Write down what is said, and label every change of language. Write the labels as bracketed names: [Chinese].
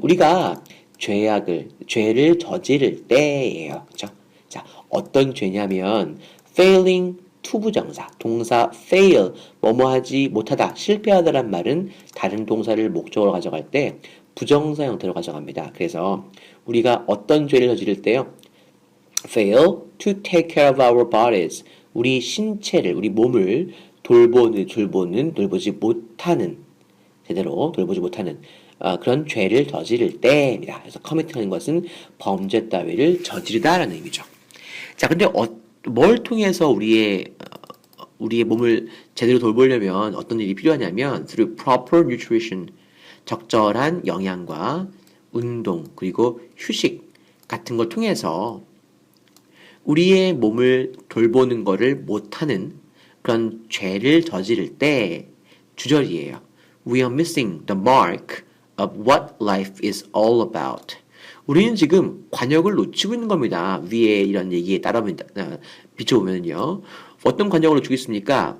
[Korean] 우리가 죄를 저지를 때예요. 그쵸? 자, 어떤 죄냐면, failing 투부정사, 동사 fail, 뭐뭐하지 못하다, 실패하다란 말은 다른 동사를 목적으로 가져갈 때 부정사 형태로 가져갑니다. 그래서 우리가 어떤 죄를 저지를 때요? [English] fail to take care of our bodies. [Korean] 우리 신체를, 우리 몸을 돌보지 못하는, 제대로 돌보지 못하는 그런 죄를 저지를 때입니다. 그래서 commit하는 것은 범죄 따위를 저지르다라는 의미죠. 자, 근데 뭘 통해서 우리의 몸을 제대로 돌보려면 어떤 일이 필요하냐면 [English] through proper nutrition, [Korean] 적절한 영양과 운동, 그리고 휴식 같은 걸 통해서 우리의 몸을 돌보는 거를 못하는 그런 죄를 저지를 때 주절이에요. [English] We are missing the mark of what life is all about. [Korean] 우리는 지금 관역을 놓치고 있는 겁니다. 위에 이런 얘기에 따라 비춰보면요. 어떤 관역을 놓치고 있습니까?